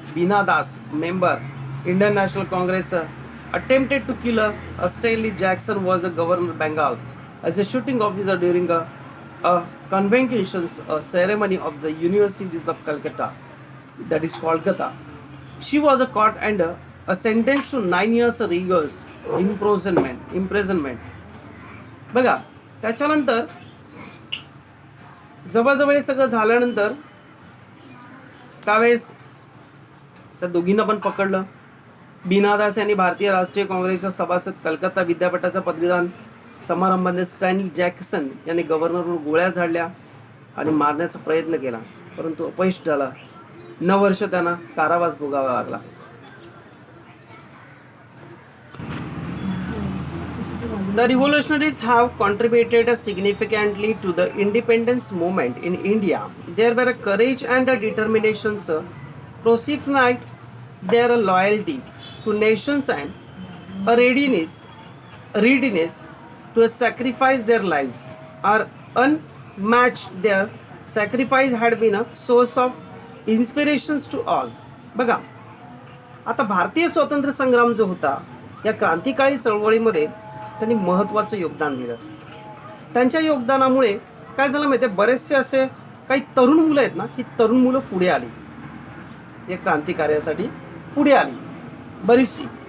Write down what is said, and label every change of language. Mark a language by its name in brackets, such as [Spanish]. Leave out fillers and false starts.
[English] Bina Das, member Indian National Congress, attempted to kill Stanley Jackson, was a governor of Bengal as a shooting officer during a convocation ceremony of the Universities of Calcutta, that is Kolkata. She was caught and sentenced to 9 years rigorous imprisonment. [Marathi] बघा, त्याच्यानंतर जवळजवळ हे सगळं झाल्यानंतर त्यावेळेस त्या दोघींना पण पकडलं. बीना दास यांनी भारतीय राष्ट्रीय काँग्रेसच्या सभासद कलकत्ता विद्यापीठाचा पदवीदान समारंभामध्ये स्टॅनली जॅक्सन यांनी गव्हर्नरवर गोळ्या झाडल्या आणि मारण्याचा प्रयत्न केला, परंतु अपयश झाला. 9 वर्ष त्यांना कारावास भोगावा लागला. [English] The revolutionaries have contributed significantly to the independence movement in India. There were courage and determination personified their loyalty to nations and a readiness to sacrifice their lives are unmatched. Their sacrifice had been a source of inspirations to all. [Marathi] बघा, आता भारतीय स्वातंत्र्य संग्राम जो होता या क्रांतिकाळी चळवळीमध्ये त्यांनी महत्त्वाचं योगदान दिलं. त्यांच्या योगदानामुळे काय झालं माहिती आहे, बरेचसे असे काही तरुण मुलं आहेत ना, ही तरुण मुलं पुढे आली, या क्रांतिकार्यासाठी पुढे आली बरीचशी.